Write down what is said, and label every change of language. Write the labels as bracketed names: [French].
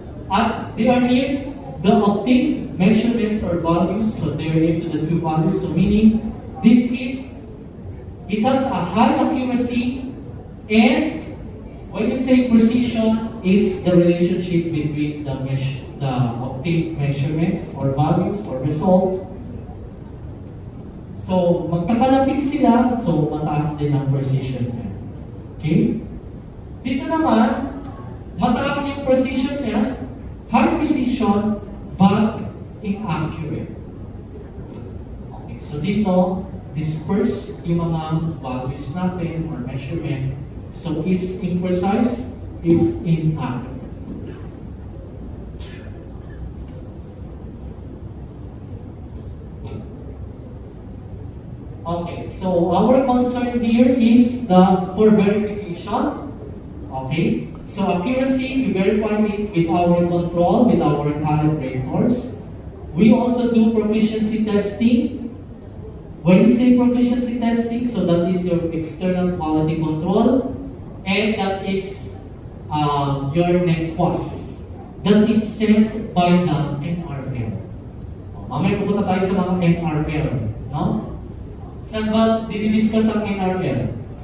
[English] at they are near the obtained measurements or values, so they are near to the true value, so meaning, it has a high accuracy, and when you say precision, it's the relationship between the obtained measurements or values or result. [Filipino] So, magkakalapit sila, so mataas din ang precision niya. [English] Okay? [Filipino] Dito naman, mataas yung [English] precision niya, high precision, but inaccurate. Okay, so [Filipino] dito, [English] disperse yung mga values natin or measurement. So it's imprecise, it's inaccurate. Okay, so our concern here is for verification. Okay, so accuracy, we verify it with our control, with our calibrators. We also do proficiency testing. When we say proficiency testing, so that is your external quality control, and that is your NEQUAS. That is set by the NRL. [Filipino] Mamaya pupunta tayo sa mga NRL, no? Saan ba dinidiscuss ang NRL?